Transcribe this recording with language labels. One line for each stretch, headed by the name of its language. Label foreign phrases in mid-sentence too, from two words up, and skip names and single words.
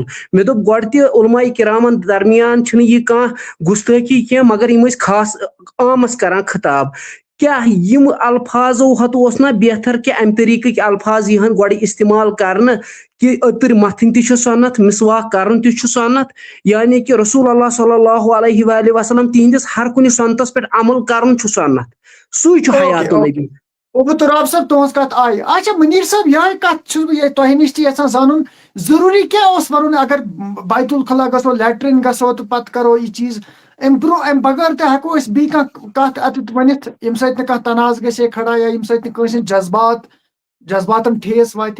Kashmiri: مےٚ دوٚپ گۄڈٕ تہِ علماء کرامن درمیان چھِنہٕ یہِ کانٛہہ گُستٲخی کینٛہہ مگر یِم ٲسۍ خاص عامس کران خطاب. کیٛاہ یِم الفاظو ہتہٕ اوس نا بہتر کہ امہِ طریٖقٕکۍ الفاظ یِہن گۄڈٕ استعمال کرنہٕ کہ أتٕرۍ متھٕنۍ تہِ چھِ سۄنت مسواک کرُن تہِ چھُ سۄنت یعنی کہ رسول اللہ
Arabic: صلی اللہ علیہ وآلہ وسلم
Kashmiri: تِہنٛدِس ہر کُنہِ سۄنتس پٮ۪ٹھ عمل کرُن چھُ سۄنت سُے چھُ حیاتُ نبی. عبدالراب صٲب تُہنٛز کتھ آیہِ. اچھا منیر صٲب یِہے کتھ چھُس بہٕ تۄہہِ نِش تہِ یژھان زانُن ضروٗری کیٛاہ اوس ونُن اگر بیت الخلا گژھو لیٹرین گژھو تہٕ پتہٕ کرو یہِ چیٖز امہِ برونٛہہ امہِ بغٲر تہِ ہٮ۪کو أسۍ بیٚیہِ کانٛہہ کتھ اتٮ۪تھ ؤنِتھ ییٚمہِ سۭتۍ نہٕ کانٛہہ تناز گژھِ ہے کھڑا یا ییٚمہِ سۭتۍ نہٕ کٲنٛسہِ ہٕنٛدۍ جذباتن ٹھیس واتہِ.